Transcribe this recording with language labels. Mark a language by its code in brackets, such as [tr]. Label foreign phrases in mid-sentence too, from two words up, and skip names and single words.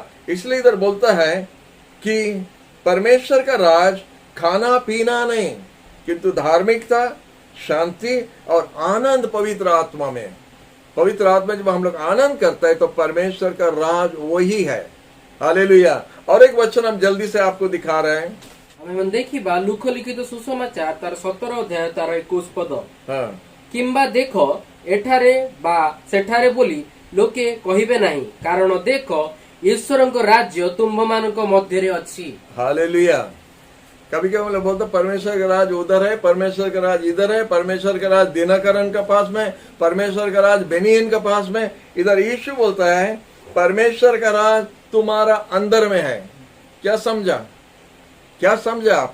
[hi] इसलिए इधर बोलता है कि परमेश्वर का राज खाना पीना नहीं, किंतु धार्मिकता, शांति और आनंद पवित्र आत्मा में। पवित्र आत्मा जब हम लोग आनंद करते हैं तो परमेश्वर का राज वही है। हालेलुया। और एक वचन हम जल्दी से आपको दिखा रहे हैं। [or] ଆମେ ଦେଖିବା ଲୁକ ଲିଖିତ ସୁସମାଚାର ତାର 17 ଅଧ୍ୟାୟ ତାର 21 ପଦ। [hi] हाँ, [or] କିମ୍ବା ଦେଖ ଏଠାରେ ବା ସେଠାରେ ବୋଲି ଲୋକେ କହିବେ ନାହିଁ, କାରଣ ଦେଖ ଈଶ୍ୱରଙ୍କ ରାଜ୍ୟ ତୁମ୍ଭମାନଙ୍କ ମଧ୍ୟରେ ଅଛି। [hi] हालेलुया। कभी कभी हम लोग बोलते परमेश्वर का राज उधर है, परमेश्वर का राज इधर है, परमेश्वर का राज दिनकरण के पास में, परमेश्वर का राज बेनियन के पास में। इधर यीशु बोलता है परमेश्वर का राज तुम्हारा अंदर में है। क्या समझा? क्या समझा आप?